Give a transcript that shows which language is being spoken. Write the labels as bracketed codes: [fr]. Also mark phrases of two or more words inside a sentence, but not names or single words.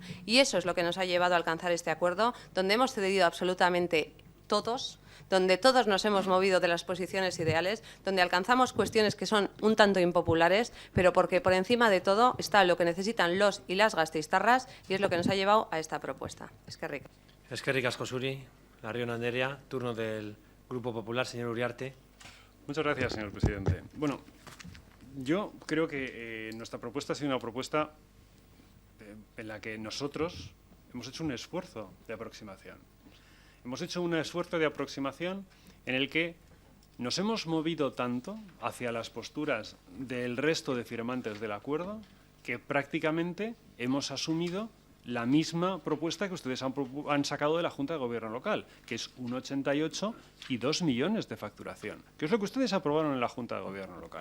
[es] Y eso es lo que nos ha llevado a alcanzar este acuerdo, donde hemos cedido absolutamente todos, donde todos nos hemos movido de las posiciones ideales, donde alcanzamos cuestiones que son un tanto impopulares, pero porque por encima de todo está lo que necesitan los y las gasteiztarras, y es lo que nos ha llevado a esta propuesta. [eu] Eskerrik. Eskerrik asko zuri, Larrion Anderea, [es] turno del Grupo Popular, señor Uriarte. Muchas gracias, señor presidente. Bueno, yo creo que nuestra propuesta ha sido una propuesta en la que nosotros hemos hecho un esfuerzo de aproximación. Hemos hecho un esfuerzo de aproximación en el que nos hemos movido tanto hacia las posturas del resto de firmantes del acuerdo que prácticamente hemos asumido la misma propuesta que ustedes han sacado de la Junta de Gobierno local, que es 1,88 y 2 millones de facturación, que es lo que ustedes aprobaron en la Junta de Gobierno local.